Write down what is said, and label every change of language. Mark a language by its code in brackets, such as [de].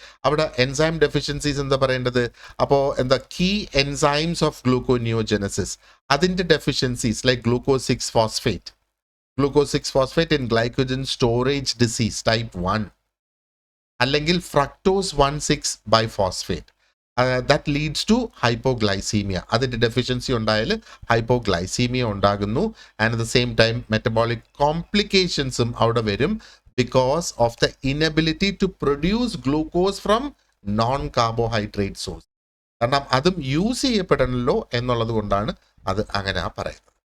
[ml] അവിടെ enzyme deficiencies എന്താ പറയേണ്ടത്? അപ്പോൾ എന്താ [en] key enzymes of gluconeogenesis, അതിൻ്റെ deficiencies like glucose 6-phosphate in glycogen storage disease type 1, അല്ലെങ്കിൽ fructose 1,6 biphosphate. That leads to hypoglycemia. [ml] അതിൻ്റെ ഡെഫിഷ്യൻസി ഉണ്ടായാൽ ഹൈപ്പോഗ്ലൈസീമിയ ഉണ്ടാകുന്നു. [en] and at the same time metabolic കോംപ്ലിക്കേഷൻസും [ml] അവിടെ വരും [en] Because of the inability to produce glucose from non carbohydrate source. [ml] കാരണം അതും use ചെയ്യപ്പെടണമല്ലോ എന്നുള്ളത് കൊണ്ടാണ് അത് അങ്ങനെ പറയുന്നത്.